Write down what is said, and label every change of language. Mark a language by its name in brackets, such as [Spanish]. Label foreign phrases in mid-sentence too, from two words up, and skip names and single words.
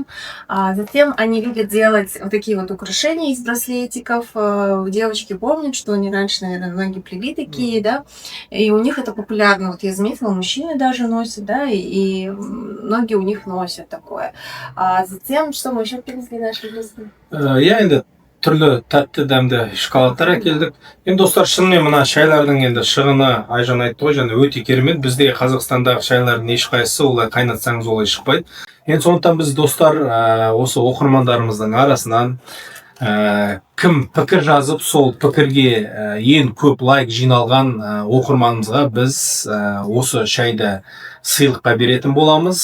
[Russian] Затем они любят делать вот такие вот украшения из браслетиков. Девочки помнят, что они раньше, наверное, многие плели такие, да. И у них это популярно. Вот я заметила, мужчины даже носят, да, и многие у них носят такое. Затем, что мы еще привезли наши гости? [Kazakh] Я енді түрлі тәтті дәмді шоколадтар әкелдік. Енді достар, шынымен мына шайлардың енді шығыны Айжан айтты ғой, және өте керемет. Бізде Қазақстандағы шайлардың ешқайсысы олай қайнатсаңыз олай шықпайды. Енді сондықтан біз достар осы оқырмандарымыздың арасынан кім пікір жазып, сол пікірге ең көп лайк жиналған оқырманымызға біз осы шайды сыйлыққа беретін боламыз.